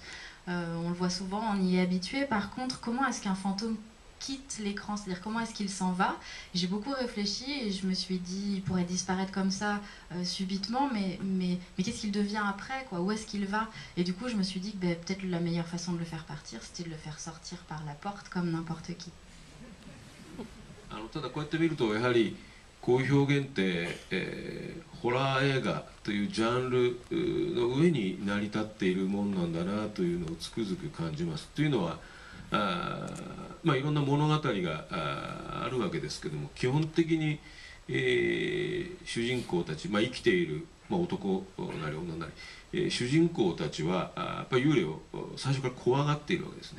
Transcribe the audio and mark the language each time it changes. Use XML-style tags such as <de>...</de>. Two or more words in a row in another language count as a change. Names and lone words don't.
<fr>On le voit souvent, on y est habitué. Par contre, comment est-ce qu'un fantôme quitte l'écran, c'est-à-dire comment est-ce qu'il s'en va? J'ai beaucoup réfléchi et je me suis dit il pourrait disparaître comme ça subitement, mais qu'est-ce qu'il devient après, quoi? Où est-ce qu'il va? Et du coup je me suis dit que peut-être la meilleure façon de le faire partir, c'était de le faire sortir par la porte comme n'importe qui.</fr> <ja>ただこうやって見るとやはりこういう表現って、ホラー映画というジャンルの上に成り立っているもんなんだなというのをつくづく感じます。というのはまあ、いろんな物語があるわけですけども、基本的に、主人公たち、まあ、生きている、まあ、男なり女なり、主人公たちはやっぱり幽霊を最初から怖がっているわけですね。</ja>